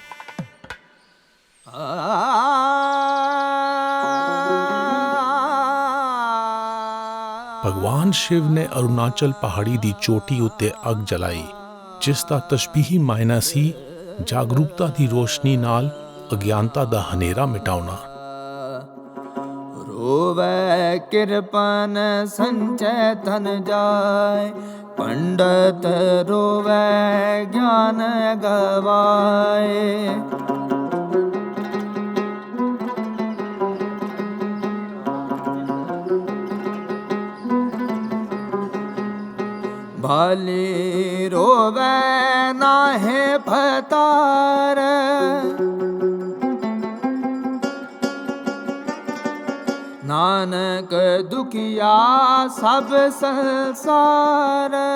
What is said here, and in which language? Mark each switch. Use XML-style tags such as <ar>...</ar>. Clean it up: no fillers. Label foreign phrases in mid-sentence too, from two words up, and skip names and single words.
<pa>ਭਗਵਾਨ ਸ਼ਿਵ ਨੇ ਅਰੁਣਾਚਲ ਪਹਾੜੀ ਦੀ ਚੋਟੀ ਉੱਤੇ ਅੱਗ ਜਲਾਈ, ਜਿਸ ਦਾ ਤਸ਼ਬੀਹੀ ਮਾਇਨਾ ਸੀ ਜਾਗਰੂਕਤਾ ਦੀ ਰੋਸ਼ਨੀ ਨਾਲ ਅਗਿਆਨਤਾ ਦਾ ਹਨੇਰਾ ਮਿਟਾਉਣਾ। ਰੋਵੈ ਕਿਰਪਨ ਸੰਚੈ ਧਨ ਜਾਇ, ਪੰਡਿਤ ਰੋਵੈ ਗਿਆਨ ਗਵਾਏ। ਭਾਲੀ ਰੋਵੈ ਨਾਹੇ ਫਤਾਰ, ਨਾਨਕ ਦੁਖੀਆ ਸਭ ਸੰਸਾਰ।</pa>